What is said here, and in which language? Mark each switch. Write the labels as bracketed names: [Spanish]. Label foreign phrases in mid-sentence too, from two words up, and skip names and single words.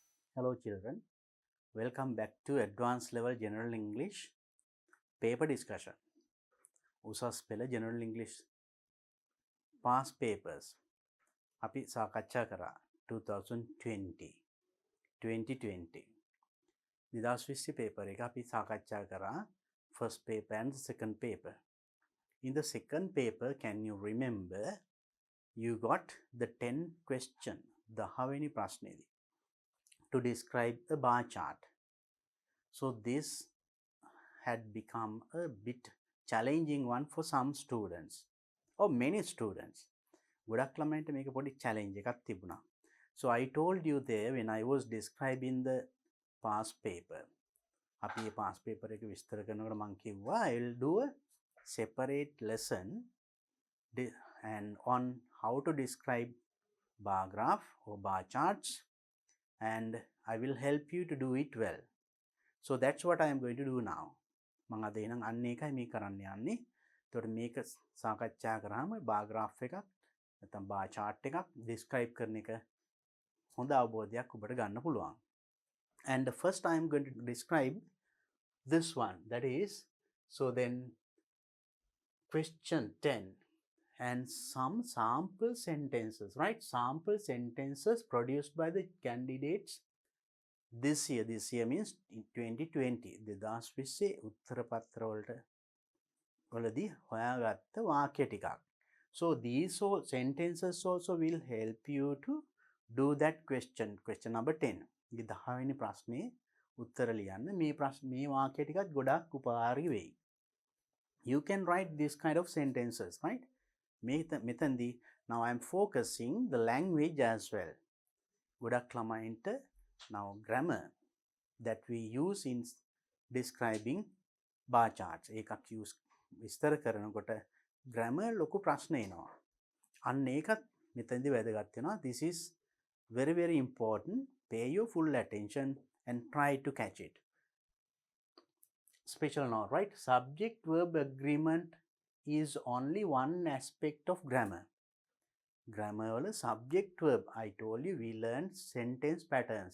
[English] Hello children, welcome back to Advanced Level General English paper discussion. [Sinhala] උසස් පෙළ [English] General English past papers [Sinhala] අපි සාකච්ඡා කරා 2020 2020 2020 paper එක අපි සාකච්ඡා කරා [English] first paper and second paper. In the second paper, can you remember you got the 10 question [Sinhala] 10වෙනි ප්‍රශ්නේදී [English] to describe a bar chart. So this had become a bit challenging one for some students or many students. [Sinhala] ගොඩක් ළමයින්ට මේක පොඩි challenge එකක් තිබුණා. [English] So I told you there when I was describing the past paper. [Sinhala] අපි මේ past paper එක විස්තර කරනකොට මම කිව්වා [English] I will do a separate lesson and on how to describe bar graph or bar charts, and I will help you to do it well. So that's what I am going to do now. [Sinhala] මම අද එනම් අන්න ඒකයි මේ කරන්න යන්නේ. එතකොට මේක සාකච්ඡා කරාම [English] bar graph [Sinhala] එකක් නැත්නම් [English] bar chart [Sinhala] එකක් describe කරන එක හොඳ අවබෝධයක් ඔබට ගන්න පුළුවන්. [English] And the first I am going to describe this one, that is, so then question 10 and some sample sentences, right? Sample sentences produced by the candidates this year. This year means in 2020. [Sinhala] 2020 උත්තර පත්‍ර වලදී හොයාගත්ත වාක්‍ය ටිකක්. [English] So these sentences also will help you to do that question. Question number 10. [Sinhala] මේ 10වෙනි ප්‍රශ්නේ උත්තර ලියන්න. මේ වාක්‍ය ටිකත් ගොඩක් උපකාරී වෙයි. [English] You can write this kind of sentences, right? මෙතනදී now I am focusing the language as well. [Sinhala] ගොඩක් ළමයින්ට [English] now grammar that we use in describing bar charts [Sinhala] එකක් use විස්තර කරනකොට grammar ලොකු ප්‍රශ්න එනවා. අන්න ඒකත් මෙතනදී වැදගත් වෙනවා. [English] This is very very important. Pay your full attention and try to catch it. Special note, right? Subject verb agreement is only one aspect of grammar. Grammar wala subject verb. I told you we learned sentence patterns.